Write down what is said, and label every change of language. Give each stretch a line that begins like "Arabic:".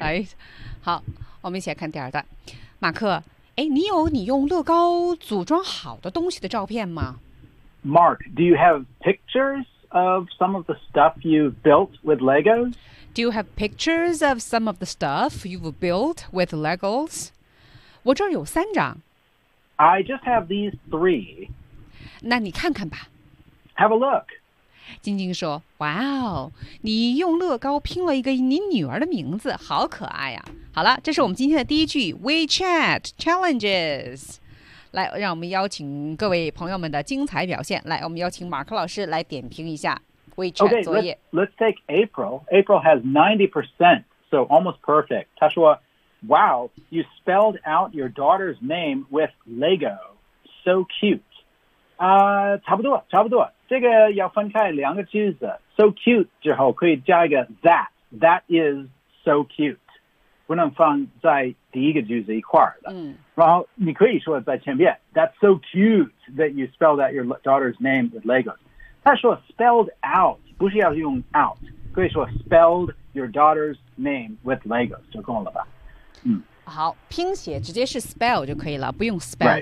Chinese: 来，好，我们一起来看第二段。马克，哎，你有你用乐高组装好的东西的照片吗
English: ？Mark, do you have pictures of some of the stuff you've built with Legos? Do you have pictures of some of the stuff you've built with Legos?
Chinese: 我这儿有三张。
English: I just have these three.
Chinese: 那你看看吧。
English: Have a look.
Chinese: 晶晶说，哇哦，你用乐高拼了一个你女儿的名字，好可爱呀。好了，这是我们今天的第一句 WeChat Challenges。来，让我们邀请各位朋友们的精彩表现。来，我们邀请马克老师来点评一下。
English: Okay, let's take April. April has 90%, so almost perfect.
Chinese: 她说,
English: wow, you spelled out your daughter's name with Lego. So cute.
Chinese: 差不多。这个要分开两个句子。
English: So cute
Chinese: 之后可以加一个 that.
English: That is so cute.
Chinese: 不能放在第一个句子一块的。嗯、然后你可以说在前面
English: that's so cute that you spelled out your daughter's name with Lego. 他说 spelled out,
Chinese: 不是要用
English: out, 可以说 spelled your daughter's name with Legos,
Chinese: 就够了吧。
English: 嗯、
Chinese: 好拼写直接是 spell 就可以了不用 spelled、